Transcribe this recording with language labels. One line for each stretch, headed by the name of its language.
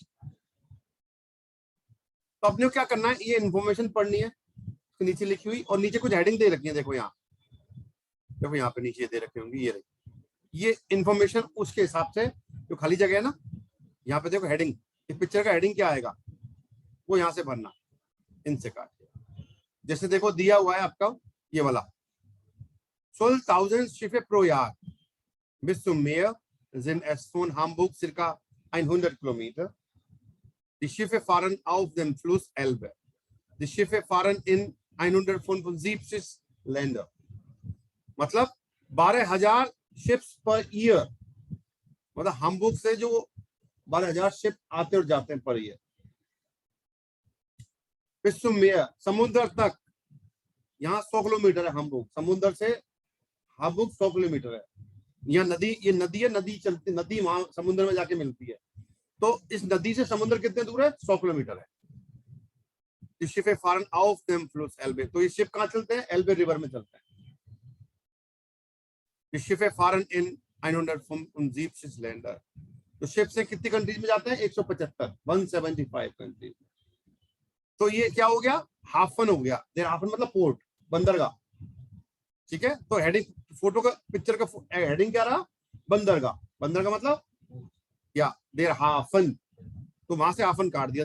Hindi: तो अपने को क्या करना है, ये इन्फॉर्मेशन पढ़नी है नीचे लिखी हुई, और नीचे कुछ हेडिंग दे रखी है। देखो यहाँ, देखो यहाँ पे नीचे दे रखे होंगे ये रही, ये इन्फॉर्मेशन उसके हिसाब से जो खाली जगह है ना, यहाँ पे देखो हेडिंग, इस पिक्चर का हेडिंग क्या आएगा वो यहाँ से भरना, इनसे काट के। जैसे देखो दिया हुआ है आपका ये वाला
German: 12.000 Schiffe pro Jahr bis zum Meer sind es von Hamburg circa 100 Kilometer. Die Schiffe fahren auf dem Fluss Elbe. Die Schiffe fahren in 175 Länder.
Hindi: मतलब 12,000 शिप्स पर ईयर, मतलब हामबुर्ग से जो 12,000 शिप आते और जाते हैं पर ईयर। विश्व में समुद्र तक, यहाँ 100 किलोमीटर है हामबुर्ग, समुद्र से हामबुर्ग 100 किलोमीटर है। यहाँ नदी, ये नदी है, नदी चलती, नदी वहां समुद्र में जाके मिलती है। तो इस नदी से समुद्र कितने दूर है, 100 किलोमीटर है।
German: Die Schiffe fahren auf dem Fluss Elbe.
Hindi: तो ये शिप कहाँ चलते हैं, एल्बे रिवर में चलते हैं।
German: Die Schiffe fahren in 175 Länder.
Hindi: तो शिप से कितनी कंट्रीज में जाते हैं, 175, 175 कंट्रीज। तो ये क्या हो गया, हाफन हो गया। देर हाफन मतलब पोर्ट, बंदरगाह। ठीक है, तो हेडिंग, फोटो का, पिक्चर का हेडिंग क्या रहा, बंदरगाह। बंदरगाह मतलब या देर हाफन, तो वहां से हाफन काट दिया।